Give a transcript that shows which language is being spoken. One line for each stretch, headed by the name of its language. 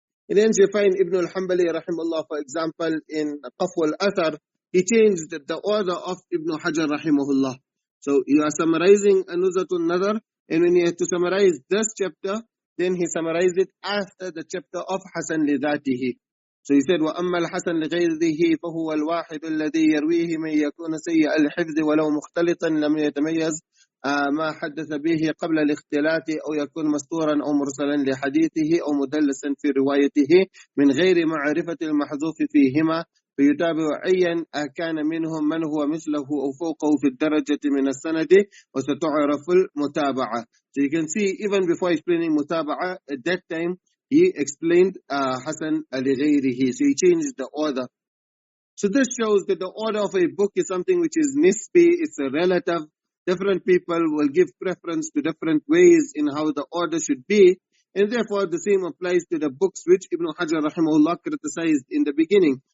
English: And hence you find Ibn al-Hanbali rahimahullah, for example, in Qafw al-Athar, he changed the order of Ibn Hajar rahimahullah. So you are summarizing Nuzha an-Naḍar, and when you have to summarize this chapter, then he summarized it after the chapter of Hasan li dhatihi. So he said,
Arabic: وَأَمَّا الْحَسَنْ لِغَيْرِهِ فَهُوَ الْوَاحِدُ الَّذِي يَرْوِيهِ مَنْ يَكُونَ سَيِّئَ الْحِفْظِ وَلَوْ مُخْتَلِطًا لَمْ يَتَمَيَّزْ ما حدث به قبل الاختلاط، أو يكون مستورا أو مرسلا لحديثه أو مدلسا في روايته من غير معرفة المحذوف فيهما، فيتابع أيا كان منهم من هو مثله أو فوقه في الدرجة من السند، وستعرف المتابعة.
English: So you can see even before explaining متابعة, at that time he explained Hasan li ghayrihi. So he changed the order. So this shows that the order of a book is something which is nisbi, it's a relative. Different people will give preference to different ways in how the order should be, and therefore the same applies to the books which Ibn Hajar rahimahullah criticized in the beginning.